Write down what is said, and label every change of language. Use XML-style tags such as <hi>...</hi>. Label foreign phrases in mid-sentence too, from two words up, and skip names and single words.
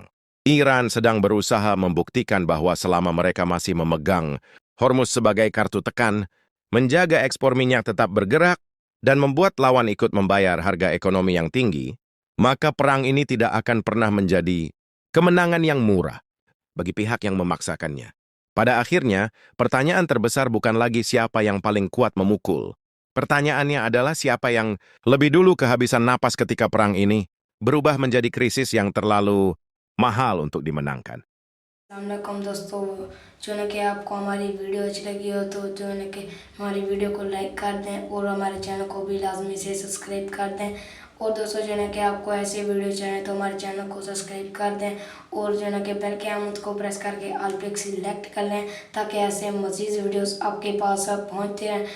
<id>Iran sedang berusaha membuktikan bahwa selama mereka masih memegang Hormuz sebagai kartu tekan, menjaga ekspor minyak tetap bergerak, dan membuat lawan ikut membayar harga ekonomi yang tinggi, maka perang ini tidak akan pernah menjadi kemenangan yang murah bagi pihak yang memaksakannya. Pada akhirnya, pertanyaan terbesar bukan lagi siapa yang paling kuat memukul. Pertanyaannya adalah siapa yang lebih dulu kehabisan napas ketika perang ini berubah menjadi krisis yang terlalu mahal untuk dimenangkan.</id> <hi>अस्सलामुअलैकुम दोस्तों, जो है कि आपको हमारी वीडियो अच्छी लगी हो तो जो है कि हमारी वीडियो को लाइक कर दें और हमारे चैनल को भी लाजमी से सब्सक्राइब कर दें। और दोस्तों जो है कि आपको ऐसे वीडियो चाहिए तो हमारे चैनल को सब्सक्राइब कर दें और जो है कि बेल के आइकन को प्रेस करके ऑल पे सिलेक्ट कर लें ताकि ऐसे मज़ीद वीडियोस आपके पास पहुंचते रहें।</hi>